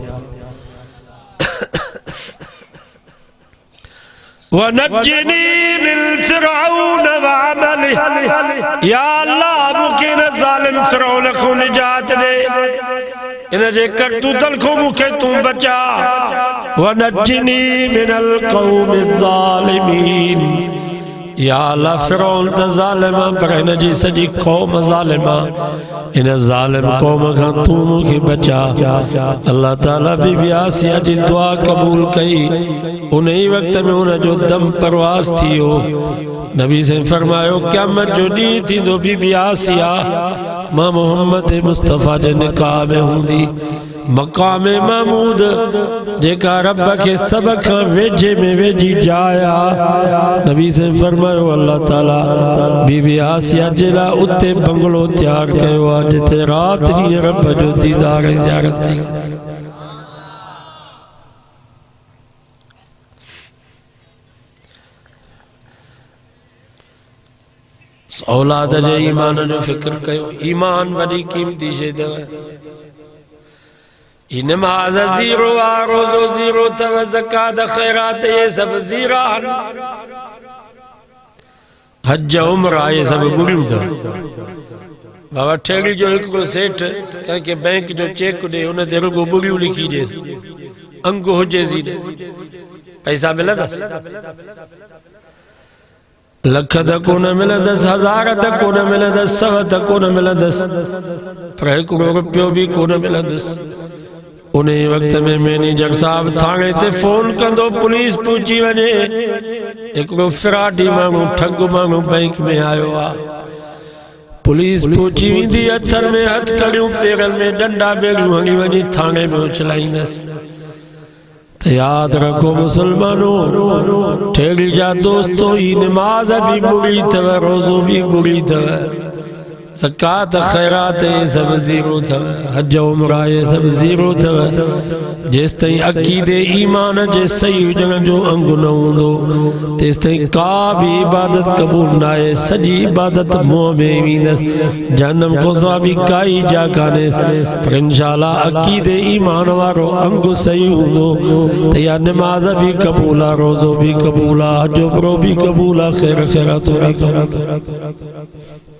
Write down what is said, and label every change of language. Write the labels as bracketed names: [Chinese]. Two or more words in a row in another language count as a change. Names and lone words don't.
[Arabic] ونجني من فرعون وعمله. [Sindhi] या अल्लाह मूंखे न ज़ालिम फिरौन को निजात दे, इन जे करतूतन को मूंखे तूं बचा। [Arabic] ونجني من القوم الظالمين. [Sindhi] या अल्लाह फिरौन त ज़ालिम पर इन जी सॼी क़ौम ज़ालिम, इन ज़ालिम क़ौम खां तूं मूंखे बचा। अल्लाह ताला बीबी आसिया जी दुआ क़बूल कई। उन ई वक्त में उन जो दम परवास थियो। नबी से फरमायो क़यामत जो ॾींहुं थींदो बीबी आसिया मां मोहम्मद मुस्तफ़ा जे निकाह में हूंदी। मक़ाम महमूद जेका रब के सब खां वेझे में वेझी जाइ आ। नबी से फरमायो अल्लाह ताला बीबी आसिया जे लाइ उते बंगलो तैयार कयो आहे जिते रात ॾींहुं रब जो दीदार ऐं ज़ियारत पई कंदी। औलाद जे ईमान जो फिक्र कयो। ईमान वॾी कीमती शइ अथव। नमाज ज़ीरो आ, रोज़ो ज़ीरो अथव, ज़कात ख़ैरात ये सब ज़ीरा आहिनि। हज उम्रा ये सब ॿुड़ियूं अथव। बाबा ठेड़ी जो हिकिड़ो सेठ कंहिंखे बैंक जो चेक ॾे, उन ते रुगो ॿुड़ियूं लिखी ॾेसि, अंग हुजेसि न, पैसा मिलंदसि? लख त कोन मिलंदसि, हज़ार त कोन मिलंदसि, 100 त कोन मिलंदसि, पर हिकिड़ो रुपयो बि कोन मिलंदसि। उन वक्त में मैनेजर साहब थाने ते फोन कंदो, पुलिस पहुची वञे, हिकिड़ो फिराडी माण्हू ठग माण्हू बैंक में आयो आ। पुलिस पहुची वेंदी, हथनि में हथकड़ियूं, पेरनि में डंडा बेड़ियूं हणी वञी थाने में उछलाईंदसि। तो याद रखो मुसलमानों, ठेड़ी जा दोस्तों, ही नमाज भी बुरी अथव, रोज़ो भी बुरी अथव, ज़कात ख़ैरात ये सब ज़ीरो अथव, हज उम्रा ये सब ज़ीरो अथव। जेसि ताईं अक़ीदे ईमान जे सही हुजण जो अंग न हूंदो तेसि ताईं का भी इबादत क़बूल न आहे। सॼी इबादत मुंहं में वेंदसि, जहन्नम को सवाबी काई जा कान्हेसि। पर इंशाअल्लाह अक़ीदे ईमान वारो अंग सही हूंदो त या नमाज भी क़बूल आहे, रोज़ो भी क़बूल आहे, हज उम्रो भी क़बूल आहे, ख़ैर ख़ैरातो भी क़बूल आहे।